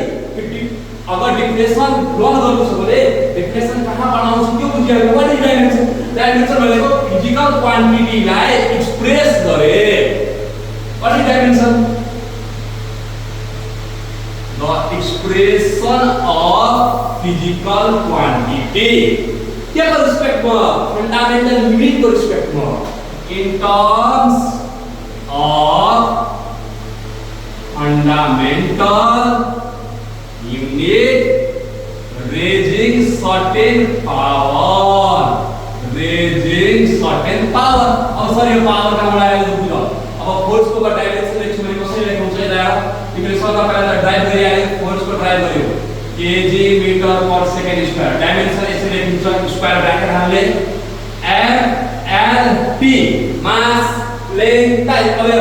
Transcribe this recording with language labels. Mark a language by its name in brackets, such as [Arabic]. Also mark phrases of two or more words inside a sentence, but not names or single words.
[Nepali] अगर [English] definition learn [Nepali] गर्नु छ भने डिफिनेसन कहाँ बनाउँछ त्यो बुझिहाल्नु पर्ने। डाइमेन्सन डाइमेन्सन भनेको [English] physical quantityलाई [Nepali] एक्सप्रेस गरे। [English] what is dimension? the expression of physical quantity [Hindi] के को [English] रिस्पेक्ट में fundamental unit को रिस्पेक्ट में in terms of fundamental unit raising certain power [Nepali] अब सर यो पावर कहाँबाट आयो बुझ्नु। अब फोर्स को डाइमेन्सन लेख्छु भने कसरी लेख्नुहुन्छ यसलाई? तिमीले सदा पहिला ड्राइभ गरि आयो, फोर्स को ड्राइभ गर्यो [English] kg meter per second square. [Nepali] डाइमेन्सन यसरी लेखिन्छ [English] square bracket [Nepali] हाल्ने एल पी [English] mass length type [Nepali] गरेर।